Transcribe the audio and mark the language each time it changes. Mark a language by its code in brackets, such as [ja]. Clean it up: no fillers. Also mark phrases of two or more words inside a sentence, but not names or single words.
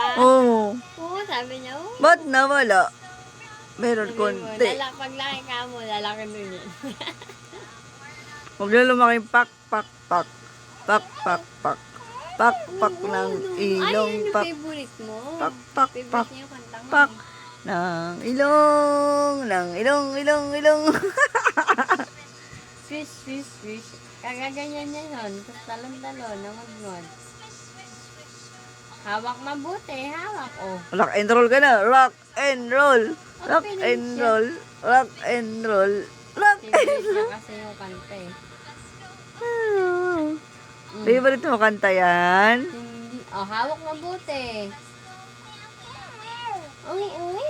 [tl] Oo. Oo, sabi niya, oo. Ba't nawala? Meron Sabi mo, konti. paglaki ka mo, lalaki din yun. Huwag na lumaki pak, pak, pak. Pak, pak, pak. Pak, pak ng ilong. Ay, ano Pak, favorite mo? pak, pak, Favorite pak. niya yung kantang Pak. Ng ilong. Ng ilong. Swish, swish, swish. Kagaganyan niya nun. Tapos talon-talon, namagod. Hawak mabuti, hawak, oh. [en] Rock and roll [tl] ka na. [en] Rock and roll. Rock [tl] Okay, [en] and [tl] siya. [en] roll. Rock and roll. Rock and [tl] Favorite [en] roll. [tl] niya kasi yung kanta eh. Favorite mo kanta yan? Hindi. Oh, hawak mabuti. Oo,